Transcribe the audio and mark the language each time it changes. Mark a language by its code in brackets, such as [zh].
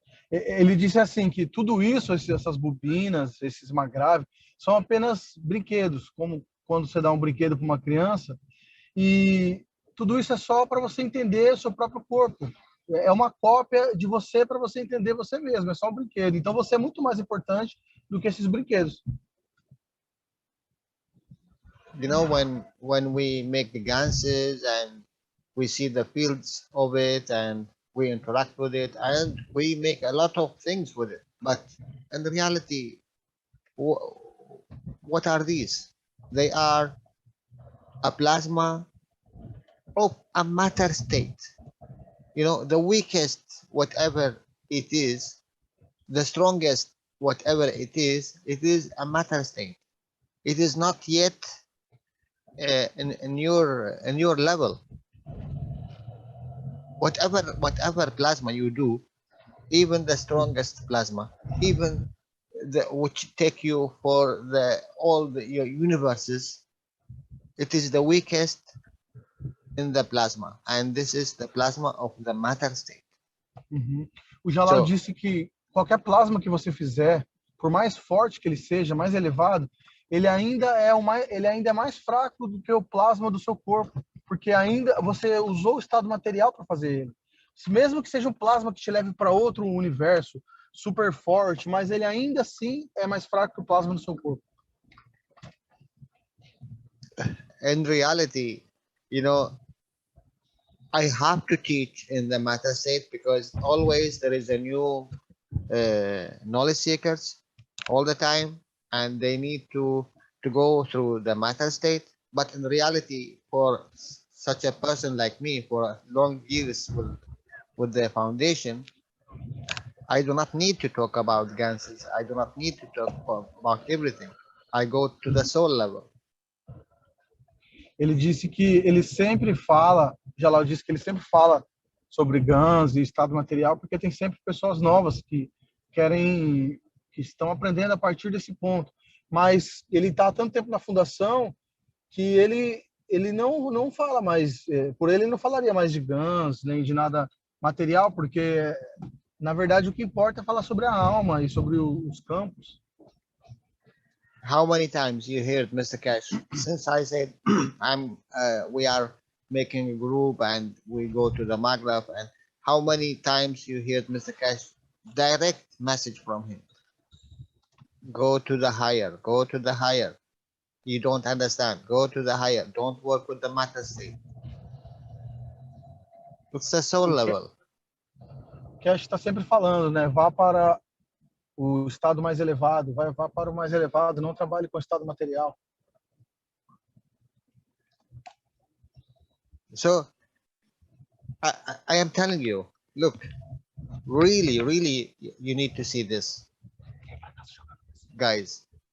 [pt] Ele disse assim que tudo isso, essas bobinas, esses magráveis, são apenas brinquedos, como quando você dá um brinquedo para uma criança, e tudo isso é só para você entender o seu próprio corpo. É uma cópia de você para você entender você mesmo, é só um brinquedo. Então você é muito mais importante do que esses brinquedos. [en] You know, when we make the ganses and we see the fields of it and we interact with it and we make a lot of things with it, but in reality, what are these? They are a plasma of a matter state. You know, the weakest whatever it is, the strongest whatever it is a matter state. It is not yet in your level. Whatever plasma you do, even the strongest plasma, even which take you for your universes, it is the weakest in the plasma, and this is the plasma of the matter state. [pt] O Jalal disse que qualquer plasma que você fizer, por mais forte que ele seja, mais elevado, ele ainda é mais fraco do que o plasma do seu corpo, porque ainda você usou o estado material para fazer ele. Mesmo que seja um plasma que te leve para outro universo super forte, mas ele ainda assim é mais fraco que o plasma do seu corpo. [en] In reality, you know, I have to teach in the matter state because always there is a new knowledge seekers all the time, and they need to go through the matter state. But in reality, for such a person like me, for long years with the foundation, I do not need to talk about ganses. I do not need to talk about everything. I go to the soul level. [pt] Ele disse que ele sempre fala, Jalal disse que ele sempre fala sobre GANs e estado material, porque tem sempre pessoas novas que estão aprendendo a partir desse ponto. Mas ele está há tanto tempo na fundação que ele não fala mais, por ele não falaria mais de GANs, nem de nada material, porque na verdade o que importa é falar sobre a alma e sobre os campos. [en] How many times you heard Mr. Cash since I said we are making a group and we go to the Maghreb, and how many times you heard Mr. Cash direct message from him? Go to the higher, go to the higher. You don't understand. Go to the higher. Don't work with the matter state. It's the soul level. [pt] Cash está sempre falando, né? Vá para o estado mais elevado, vá para o mais elevado, não trabalhe com o estado material. [en] So, I am telling you, look, really, you need to see this, guys.